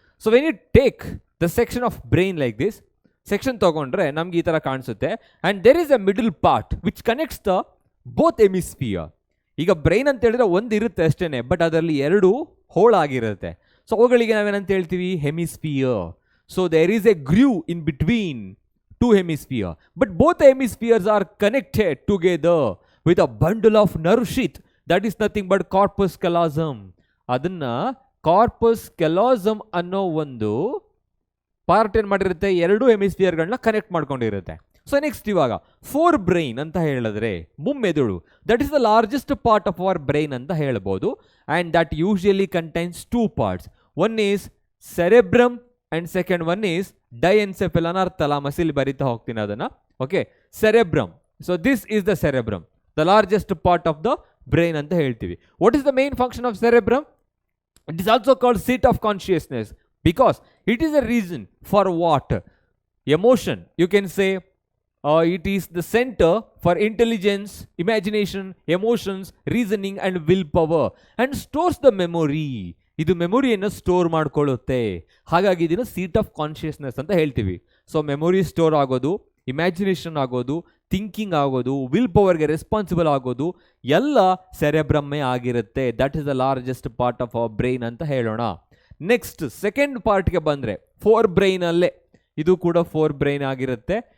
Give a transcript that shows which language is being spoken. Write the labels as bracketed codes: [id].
[en] so when you take the section of brain like this, [kn] section ತೊಗೊಂಡ್ರೆ ನಮ್ಗೆ ಈ ಥರ ಕಾಣಿಸುತ್ತೆ. [en] And there is a middle part which connects the both hemisphere. [kn] ಈಗ brain ಅಂತ ಹೇಳಿದ್ರೆ ಒಂದು ಇರುತ್ತೆ ಅಷ್ಟೇ, ಬಟ್ ಅದರಲ್ಲಿ 2 ಹೋಲ್ ಆಗಿರುತ್ತೆ. ಸೊ ಅವುಗಳಿಗೆ ನಾವೇನಂತ ಹೇಳ್ತೀವಿ, hemisphere. [en] So there is a groove in between 2 hemispheres, but both the hemispheres are connected together with a bundle of nerve sheath that is nothing but corpus callosum. [kn] ಅದನ್ನ corpus callosum ಅನ್ನೋ ಒಂದು part ಏನು ಮಾಡಿರುತ್ತೆ, 2 ಹೆಮಿಸ್ಫಿಯರ್ಗಳನ್ನ connect ಮಾಡ್ಕೊಂಡಿರುತ್ತೆ. So next ಇವಾಗ four brain ಅಂತ ಹೇಳಿದ್ರೆ ಮುಮ್ಮೆದುಳು, [en] that is the largest part of our brain [kn] ಅಂತ ಹೇಳ್ಬೋದು. [en] And that usually contains 2 parts. One is cerebrum and second one is diencephalon or thalamus. [kn] ಇಲ್ಲಿ ಬರಿತಾ ಹೋಗ್ತೀನಿ ಅದನ್ನು. [en] Okay, cerebrum. So this is the cerebrum, the largest part of the brain [kn] ಅಂತ ಹೇಳ್ತೀವಿ. [en] What is the main function of cerebrum? It is also called seat of consciousness because it is a reason for what? Emotion. You can say it is the center for intelligence, imagination, emotions, reasoning and willpower and stores the memory. [kn] ಇದು ಮೆಮೊರಿಯನ್ನು store ಮಾಡ್ಕೊಳ್ಳುತ್ತೆ. ಹಾಗಾಗಿ ಇದನ್ನು seat of consciousness ಅಂತ ಹೇಳ್ತೀವಿ. So memory store ಆಗೋದು, imagination ಆಗೋದು, thinking ಆಗೋದು, will ಪವರ್ಗೆ responsible ಆಗೋದು ಎಲ್ಲ ಸೆರೆಬ್ರಮ್ಮೇ ಆಗಿರುತ್ತೆ. [en] that is the largest part of our brain [kn] ಅಂತ ಹೇಳೋಣ. ನೆಕ್ಸ್ಟ್ ಸೆಕೆಂಡ್ ಪಾರ್ಟ್ಗೆ ಬಂದರೆ ಫೋರ್ ಬ್ರೈನಲ್ಲೇ ಇದು ಕೂಡ ಫೋರ್ ಬ್ರೈನ್ ಆಗಿರುತ್ತೆ.